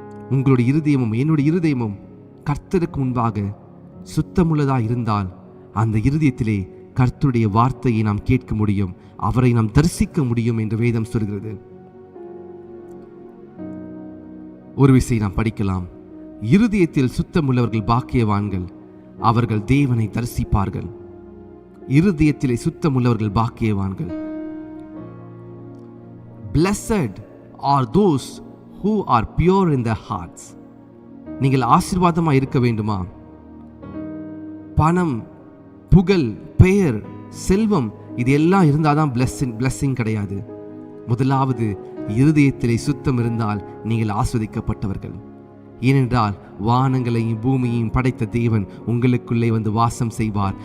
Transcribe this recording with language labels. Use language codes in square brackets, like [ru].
[ta] உங்களுடைய இருதயமும் என்னுடைய இருதயமும் கர்த்தருக்கு முன்பாக சுத்தமுள்ளதா இருந்தால் அந்த இருதயத்திலே கர்த்தருடைய வார்த்தையை நாம் கேட்க முடியும், அவரை நாம் தரிசிக்க முடியும் என்று வேதம் சொல்கிறது. ஒரு விஷயம் நாம் படிக்கலாம். இருதயத்தில் சுத்தமுள்ளவர்கள் பாக்கியவான்கள், அவர்கள் தேவனை தரிசிப்பார்கள். இருதயத்திலே சுத்தமுள்ளவர்கள் பாக்கியவான்கள். [en] Blessed are those who are pure in their hearts. [ta] நீங்கள் ஆசீர்வாதமாக இருக்க வேண்டுமா? பணம், புகழ், பெயர், செல்வம் இது எல்லாம் இருந்தாதான் blessing கிடையாது. முதலாவது இருதயத்திலே சுத்தம் இருந்தால் நீங்கள் ஆஸ்வதிக்கப்பட்டவர்கள். ஏனென்றால் வானங்களையும் பூமியையும் படைத்த தேவன் உங்களுக்குள்ளே வந்து வாசம் செய்வார்.